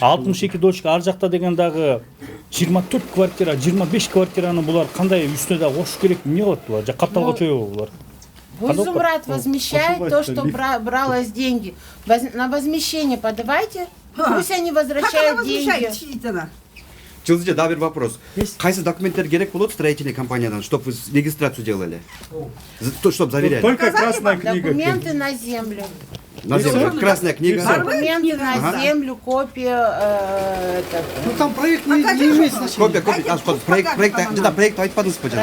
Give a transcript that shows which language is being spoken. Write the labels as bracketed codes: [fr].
[ky] 62 дольщик ар жакта деген дагы 24 квартира, 25 квартираны булар кандай үстүнө да кошуш керек эмне кылат булар? Же капталга чөйөбү булар? [ru] Госзумрат возмещает то, что бралось деньги. На возмещение подавайте, пусть они возвращают деньги. [ky] Жылдызжа, да, бир вопрос. Кайсы документтер керек болот строительный компаниядан, [ru] чтобы вы регистрацию делали? Чтобы заверяли. Только красная книга. Документы на землю. На землю. Красная книга. Документы на землю, копия. Ну там проект не имеет значения. Копия. [ky] Проект айтпадыңыз ба жаңа?